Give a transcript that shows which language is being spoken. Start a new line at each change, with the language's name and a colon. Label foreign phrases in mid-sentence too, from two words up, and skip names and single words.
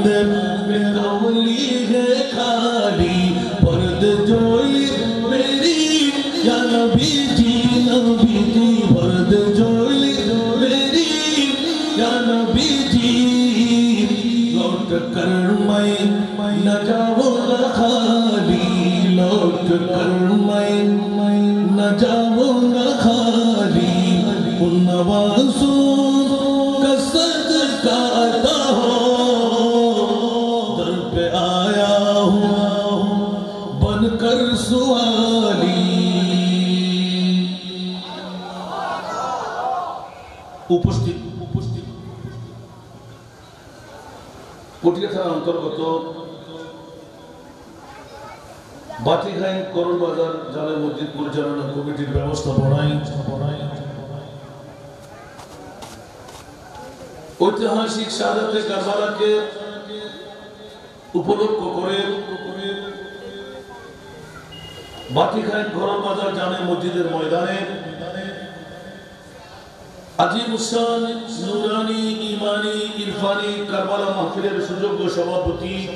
Urdu: میں کملی ہے کالی برد جولی میری یا نبی جی برد جولی میری یا نبی جی لوٹ کر میں نہ جاؤں گا خالی لوٹ کر میں نہ جاؤں گا خالی ان نوازوں کا صدقہ عطا ہو در پہ آیا ہوں بن کر سوالی
Bangla: উপস্থিত পটিয়া থানার অন্তর্গত বাটিঘাইন করণ বাজার জামে মসজিদ পরিচালনা কমিটির ব্যবস্থাপনায় ঐতিহাসিক শাহাদাতে কারবালাকে উপলক্ষ করে বাটিঘাইন করণ বাজার জামে মসজিদের ময়দানে আজিম উসান নুরানি ইমানি ইরফানি কারবালা মাহফিলের সুযোগ্য সভাপতি